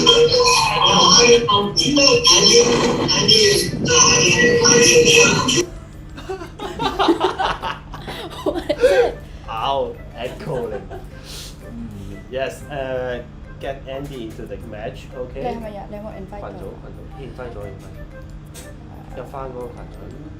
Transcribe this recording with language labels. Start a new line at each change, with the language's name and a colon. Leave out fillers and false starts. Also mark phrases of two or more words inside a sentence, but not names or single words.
English: Hi, would you let Andy in? Andy is having the computer. Ow, echoing. Yes, get Andy into the match, okay?
Cantonese: 你係咪有冇 invite 群組 invite 咗入翻嗰個群組。